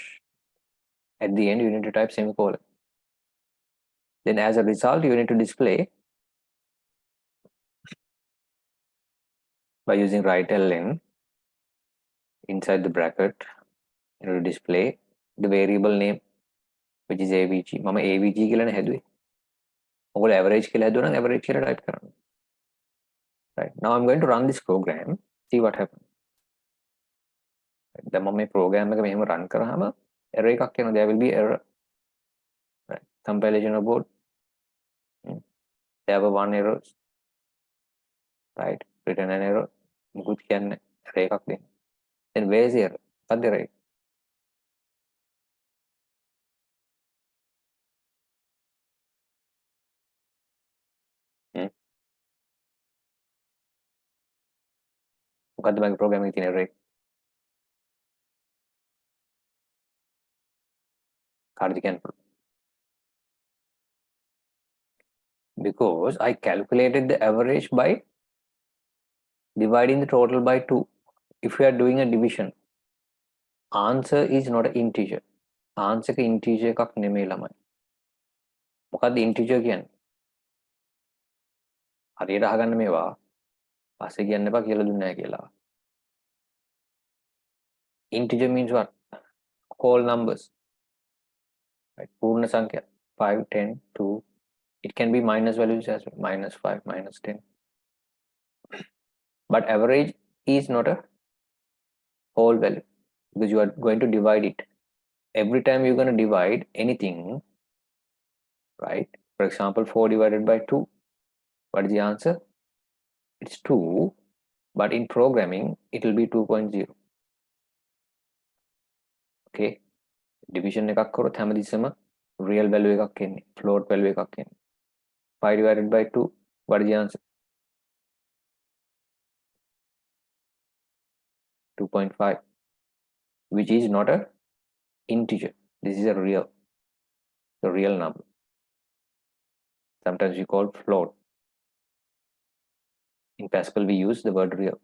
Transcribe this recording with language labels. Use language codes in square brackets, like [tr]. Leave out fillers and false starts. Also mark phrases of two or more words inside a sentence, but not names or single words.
[en] At the end, you need to type semicolon. Then as a result, you need to display by using right ln inside the bracket. You need to display the variable name, which is AVG. [si] මම AVG කියලානේ හැදුවේ. ඔයගොල්ලෝ average කියලා හැදුවා නම් average කියලා type කරන්න. [en] Right? Now I'm going to run this program. See what happens. [si] දැන් මම මේ program එක මෙහෙම run කරාම error එකක් එනවා. [en] There will be error. Right? Compilation abort. There were 1 error. Right? Return an error. [si] මුකුත් කියන්නේ error එකක් දෙන්න. [en] Then where is the error? What the right? [si] මොකද්ද මගේ program එකේ තියෙන error එක? කාටද කියන්න පුළුවන්? [en] Because I calculated the average by dividing the total by 2. If we are doing a division, answer is not an integer. [si] Answer එක integer එකක් නෙමෙයි ළමයි. මොකද්ද integer කියන්නේ? හරියට අහගන්න මේවා. පස්සේ කියන්න එපා කියලා දුන්නේ නැහැ කියලා. [en] Integer means what? Whole numbers. Right? [si] පූර්ණ සංඛ්‍යා. 5, 10, 2. [en] It can be minus values as well. -5, -10. But average is not a whole value because you are going to divide it. Every time you're going to divide anything, right? For example, 4 divided by 2. What is the answer? It's 2, but in programming, it will be 2.0. [si] Okay? Division එකක් කරොත් හැමතිස්සෙම [en] real value [si] එකක් එන්නේ. [en] Float value [si] එකක් එන්නේ. [en] 5 divided by 2. What is the answer? 2.5, which is not a integer. This is a real number. Sometimes we call float. In Pascal, we use the word real.